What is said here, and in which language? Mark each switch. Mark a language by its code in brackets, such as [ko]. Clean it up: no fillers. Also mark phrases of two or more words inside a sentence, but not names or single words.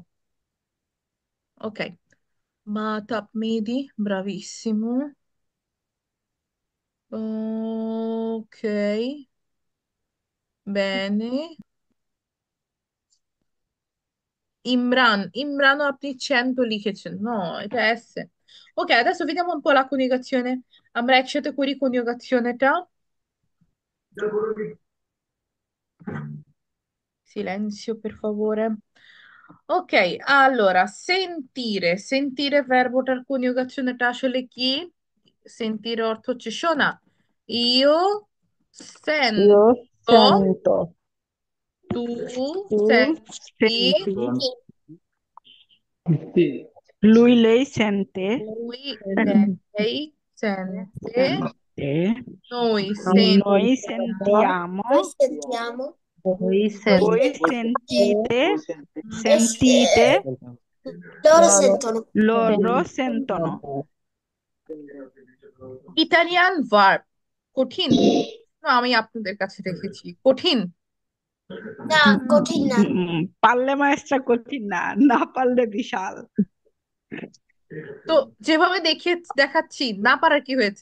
[bn] ওকে, মাতাপ মেহেদি, ব্রাভিসিমো। ওকে, bene। ইমরান, ইমরানও আপনি চ্যান্ত লিখেছেন, no, এটা এসছে। [it] Ok, adesso vediamo un po' la coniugazione। [bn] আমরা একসাথে করি কনিউগাzione-টা। [it] Silenzio, per favore। [bn] Ok, [it] allora, sentire, sentire [bn] verboটার কনিউগাzione-টা আসলে কি? Sentire অর্থ হচ্ছে শোনা। Io [it] Io sento, sento, tu tu senti, senti, Sì, lui, lei sente, lui, lei sente, sente, noi noi sentiamo, Noi sentiamo, sentiamo, Voi voi voi sentite sentite, e sentite, loro loro sentono. loro sentono। [bn] ইটালিয়ান ভার্ব কঠিন না, আমি আপনাদের কাছে রেখেছি কঠিন। না, কঠিন না। পারলে মায়েস্ট্রা কঠিন না, না পারলে বিশাল। তো যেভাবে দেখিয়ে দেখাচ্ছি, না পারার কি হয়েছে?